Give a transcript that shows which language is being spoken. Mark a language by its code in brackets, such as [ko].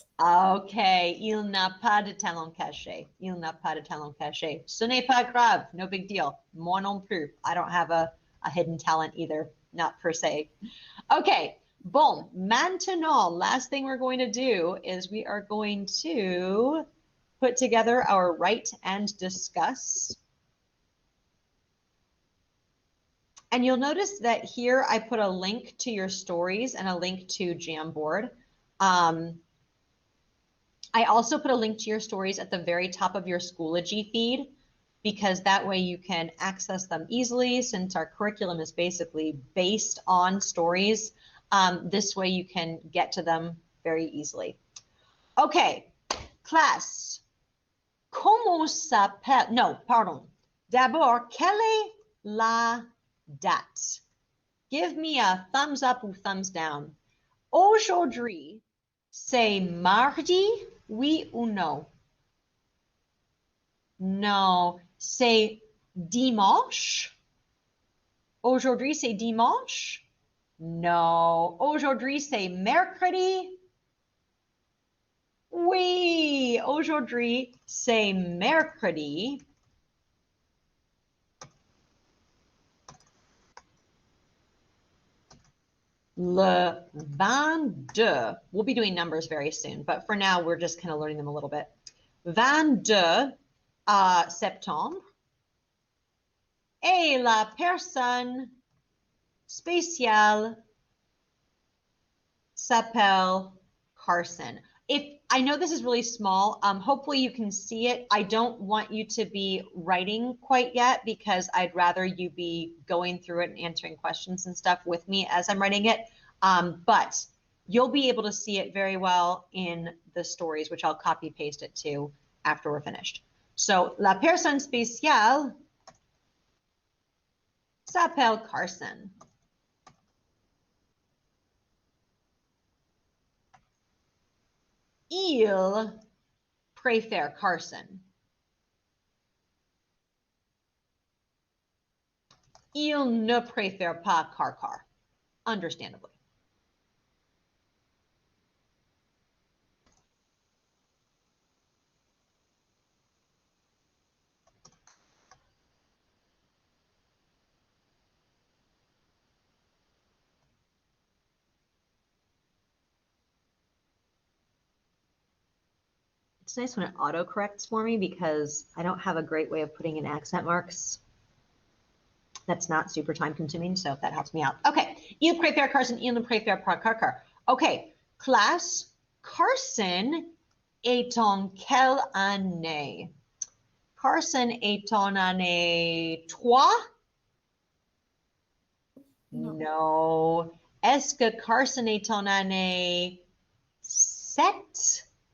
[fr] Okay, il n'a pas de talent caché. Il n'a pas de talent caché. Ce n'est pas grave. [en] No big deal. [fr] Moi non plus. [en] I don't have a hidden talent either. Not per se. Okay, [fr] bon. Maintenant, [en] last thing we're going to do is we are going to put together our write and discuss. And you'll notice that here I put a link to your stories and a link to Jamboard. I also put a link to your stories at the very top of your Schoology feed, because that way you can access them easily, since our curriculum is basically based on stories. This way you can get to them very easily. Okay, class. [fr] Comment s'appelle? [en] No, pardon. [fr] D'abord, quelle est la date? [en] Give me a thumbs up or thumbs down. [fr] Aujourd'hui, c'est mardi, oui ou non? Non, c'est dimanche. Aujourd'hui, c'est dimanche? Non. Aujourd'hui, c'est mercredi? Oui. Aujourd'hui, c'est mercredi. Le 22. [en] We'll be doing numbers very soon, but for now, we're just kind of learning them a little bit. [fr] 22 septembre. Et la personne spéciale s'appelle Carson. [en] If I know this is really small, hopefully you can see it. I don't want you to be writing quite yet, because I'd rather you be going through it and answering questions and stuff with me as I'm writing it. But you'll be able to see it very well in the stories, which I'll copy paste it to after we're finished. [fr] So, la personne spéciale s'appelle Carson. Il préfère Carson. Il ne préfère pas Car. [en] Understandably. It's nice when it autocorrects for me because I don't have a great way of putting in accent marks. That's not super time consuming, so that helps me out. [fr] Okay, il préfère Carson, il ne préfère pas Carcar. Okay, classe, Carson est en quelle année? Carson est en année 3? No. Est-ce que Carson est en année 7?